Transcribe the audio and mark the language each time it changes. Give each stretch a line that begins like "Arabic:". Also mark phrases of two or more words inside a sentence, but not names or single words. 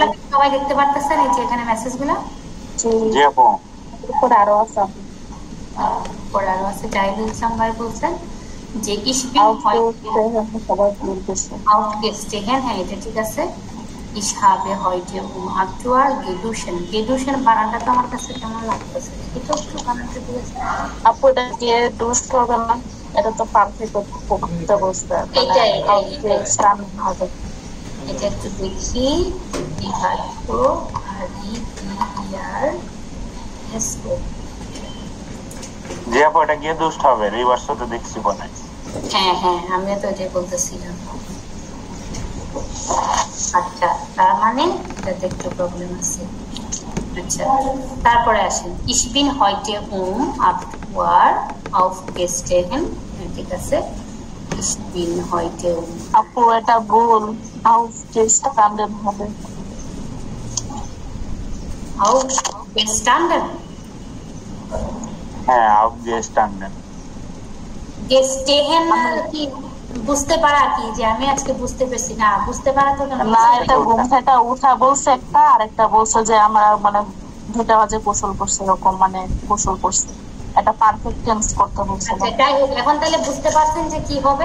Bangla: সবাই দেখতে পারতেছেন এই যে এখানে মেসেজ গুলা? জি আপু। আরো আছে জাহিদুল ইসলাম ভাই বলছেন যে হ্যাঁ এটা ঠিক আছে।
German: Ich habe heute aktuell geduschen
Bangla: বানানটা তো আমার কাছে কেমন লাগতেছে? এটা একটু বানানটা দিয়েছে আপু, এটা দিয়ে ডুশ করবে না, এটা তো পারফেক্ট করতে বলছে। এটাই হবে। এটা একটু দেখি জি আপু, এটা গিয়ে দুষ্ট হবে, রিভার্স হতে দেখছি বলে। হ্যাঁ হ্যাঁ আমিও তো এটাই বলতেছিলাম। আচ্ছা তার মানে এটাতে একটু প্রবলেম আছে। আচ্ছা তারপরে আসেন
German: ich bin heute 8 Uhr aufgestanden।
Bangla: ঠিক আছে,
German: ich bin heute
Bangla: আপু এটা ভুল, aufgestanden হবে। aufgestanden? হ্যাঁ aufgestanden। gestanden কি বুঝতে পারা কি যে আমি আজকে বুঝতে পারছি না? বুঝতে পারা তো না, এটা ঘুম থেকে উঠা বলছে একটা, আর একটা বলছে যে আমরা মানে 2টা বাজে গোসল করছে, এরকম মানে গোসল করছে। এটা পারফেক্ট টেন্স করতে বলছে। আচ্ছা যাই হোক, এখন তাহলে বুঝতে পারছেন যে কি হবে?